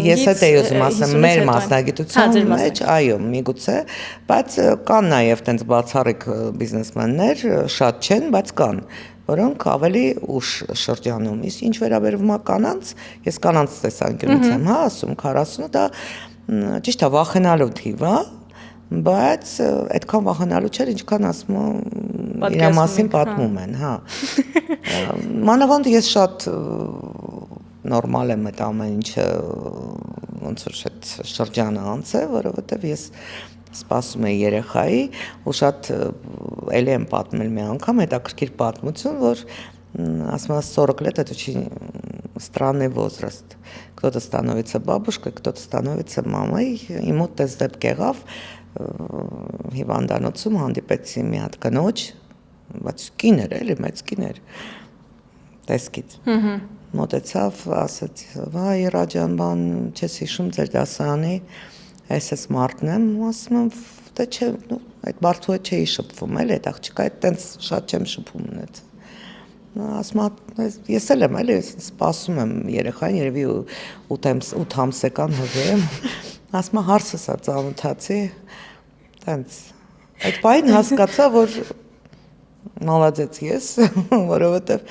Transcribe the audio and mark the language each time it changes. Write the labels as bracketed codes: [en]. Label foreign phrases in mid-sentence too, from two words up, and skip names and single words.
[hy] Ես դա ուզում ասեմ, մեր մասնագիտության մեջ, այո, միգուցե, բայց կան նաև տենց բացառիկ բիզնեսմեններ, շատ չեն, բայց կան, որոնք ավելի ուշ շրջանում։ Իսկ ինչ վերաբերվում է կանանց, ես կանանց տեսանկյունից եմ, հա, ասում 40-ը դա ճիշտ է վախենալու թիվ է, բայց այդքան վախենալու չէր, ինչքան ասում եմ իր մասին պատմում են, հա։ Մանավանդ ես շատ նորմալ եմ այդ ամեն ինչը ոնց որ այդ շրջանը անցել, որովհետև ես սպասում էի երեխայի ու շատ էլի եմ պատմել մի անգամ հետաքրքիր պատմություն, որ ասում եմ [ru] 40 лет это очень странный возраст. Кто-то становится бабушкой, кто-то становится мамой. [hy] Իմ մոտ դες դեպք եղավ հիվանդանոցում հանդիպեցի մի հատ կնոջ, բայց կին էր, էլի մեծ կին էր, տեսքից։ Մոտեցավ, ասաց, վայ Ռաջան, բան, չես հիշում ձեր դասարանի, ես մարդն եմ, ասում եմ, դե չէ, այդ մարդու հետ չէի շփվում, էլի, այդ աղջիկա հետ տենց շատ չեմ շփում ունեցել։ Ասում եմ, ես էլ եմ, էլի, սպասում եմ երեխային, երևի 8 ամսական հղեմ, ասում եմ, հարցս է ծանոթացի, տենց, այդ պահին հասկացա, որ մալադեց ես, որովհետև